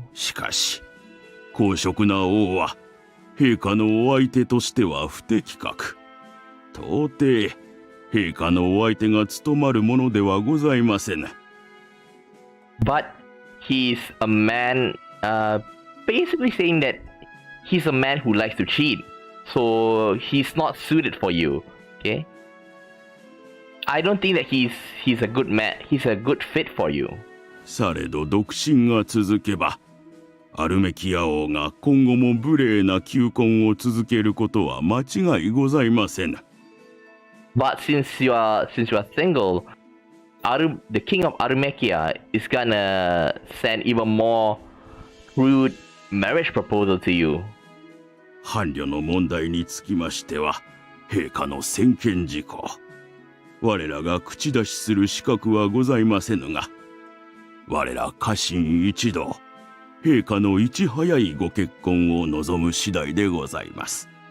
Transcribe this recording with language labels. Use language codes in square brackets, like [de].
[ja] しかし、公職な王は陛下のお相手としては不適格。到底陛下のお相手が務まるものではございません。 [en] But he's a man, basically saying that he's a man who likes to cheat, so he's not suited for you. Okay, I don't think that he's a good man. He's a good fit for you. [ja] されど独身が続けば、アルメキア王が今後も無礼な求婚を続けることは間違いございません。 [en] But since you are single, the king of Arumekia is gonna send even more crude marriage proposal to you. [ja] 伴侶の問題につきましては、陛下の専権事項。我らが口出しする資格はございませぬが、我ら家臣一同、陛下のいち早いご結婚を望む次第でございます。